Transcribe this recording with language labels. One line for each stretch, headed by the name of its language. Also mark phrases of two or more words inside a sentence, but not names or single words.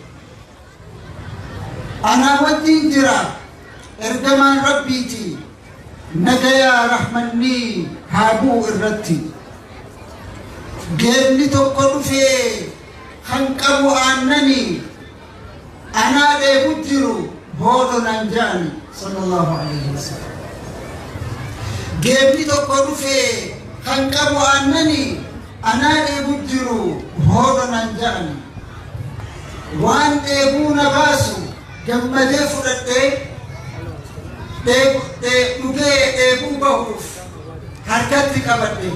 Oromo: Anaa wajjin jira ergamaan Rabbiiti nagayaa rahmanni haa bu'u irratti. Geemni tokko dhufee kan qabu aannani anaa dheebu jiru boodo nan jaani
Arabic: صلى الله عليه وسلم.
Oromo: Geemni tokko dhufee kan qabu aannani anaa dheebu jiru boodo nan jaani. Waan dheebuu na baasu gammadee fudhadhee dhugee dheebuu bahuuf harkatti qabadhe.